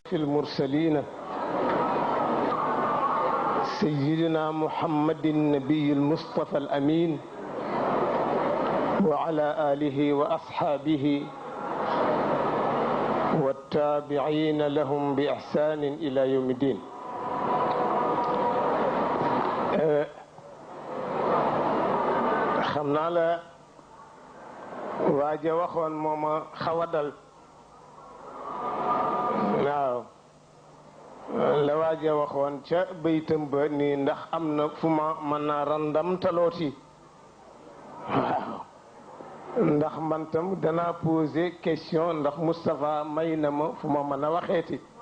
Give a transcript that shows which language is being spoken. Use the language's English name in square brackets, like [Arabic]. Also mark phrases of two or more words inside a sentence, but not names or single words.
[Arabic] أشرف المرسلين سيدنا محمد النبي المصطفى الأمين وعلى آله وأصحابه والتابعين لهم بإحسان إلى يوم الدين. [Wolof] xam naa la waaja waxoon mooma xaw a dal waaw la waaja waxoon ca baytam ba ni ndax am na fu ma mën naa randam talooti waaw ndax man tam danaa [French] poser question [Wolof] ndax Moustapha may na ma fu ma mën a waxeeti